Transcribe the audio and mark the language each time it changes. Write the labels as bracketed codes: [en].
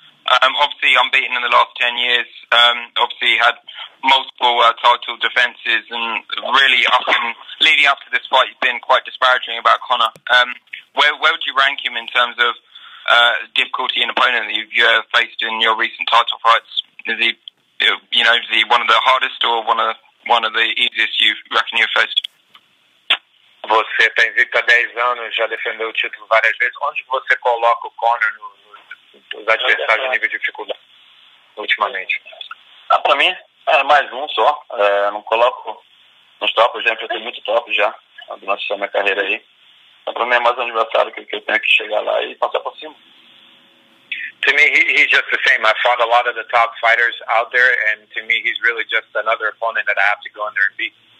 [en] Obviously unbeaten in the last 10 years, obviously had multiple title defences, and really leading up to this fight you've been quite disparaging about Conor. Where would you rank him in terms of difficulty in opponent that you've faced in your recent title fights? Is he, is he one of the hardest or one of the easiest you reckon you've faced? [pt] Você está invicto há 10 anos, já defendeu o título várias vezes. Onde você coloca o Conor nos adversários de nível de dificuldade ultimamente? Para mim, é mais um só. Não coloco nos tops, já enfrentei muito top já durante a minha carreira aí. Então, para mim é mais um adversário que eu tenho que chegar lá e passar por cima. [en] To me, he's just the same. I fought a lot of the top fighters out there, and to me, he's really just another opponent that I have to go in there and beat.